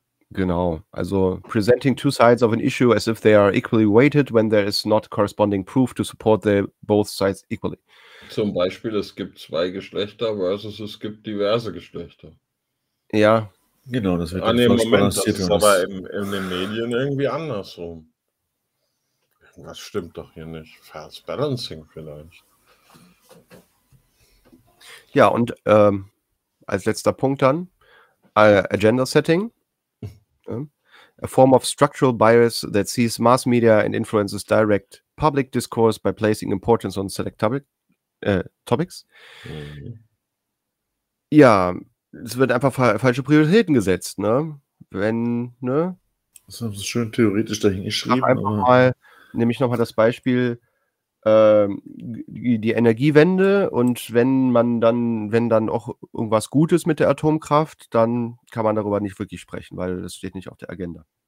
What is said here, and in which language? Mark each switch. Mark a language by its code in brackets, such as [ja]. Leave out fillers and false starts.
[de] Genau, also [en] presenting two sides of an issue as if they are equally weighted when there is not corresponding proof to support the both sides equally. [de] Zum Beispiel, es gibt zwei Geschlechter versus es gibt diverse Geschlechter. Ja, genau, das wird an dem Moment, das ist aber in den Medien irgendwie andersrum. Was stimmt doch hier nicht? False Balancing vielleicht. Ja, und als letzter Punkt dann, Agenda Setting. [en] A form of structural bias that sees mass media and influences direct public discourse by placing importance on select topics. Mhm. [de] Ja, es wird einfach falsche Prioritäten gesetzt, ne? Wenn, ne? Das haben sie schön theoretisch dahin geschrieben. Einfach mal. Nehme ich nochmal das Beispiel die Energiewende und wenn dann auch irgendwas Gutes mit der Atomkraft, dann kann man darüber nicht wirklich sprechen, weil das steht nicht auf der Agenda.